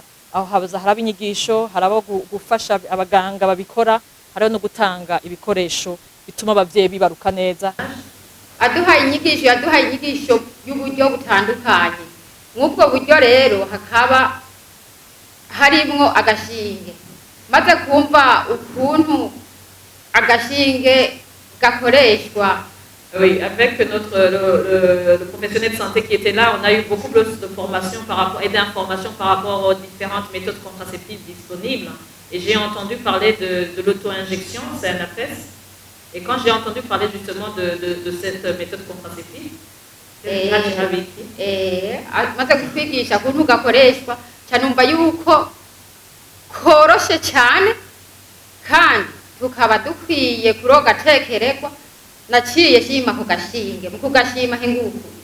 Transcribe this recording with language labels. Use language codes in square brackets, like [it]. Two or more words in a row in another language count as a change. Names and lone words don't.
[rn] Aho haraba inyigisho, haraba gufasha abaganga babikora, hariho no gutanga ibikoresho bituma abavyeyi bibaruka neza. Yaduhaye inyigisho y'uburyo butandukanye. Mw'ubwo buryo rero hakaba harimwo agashinge. Maze kumva ukuntu agashinge gakoreshwa. [fr] Oui, avec le professionnel de santé qui était là, on a eu beaucoup plus de formation et d'informations par rapport aux différentes méthodes contraceptives disponibles. Et j'ai entendu parler de l'auto-injection, CNFS. Et quand j'ai entendu parler justement de cette méthode contraceptive, [rn] maze kutwigisha ukuntu gakoreshwa canumva yuko koroshe cyane kandi tukaba dukwiye kuroga tekeregwa. Naciye shima ku gashinge, mu kugashima hinguku.